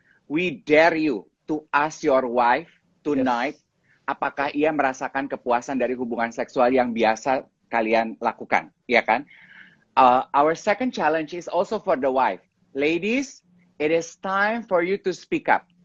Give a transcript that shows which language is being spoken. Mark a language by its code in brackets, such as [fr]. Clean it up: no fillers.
[en] We dare you to ask your wife tonight, Yes. [id] apakah ia merasakan kepuasan dari hubungan seksual yang biasa kalian lakukan, ya kan? [en] Our second challenge is also for the wife. Ladies, it is time for you to speak up.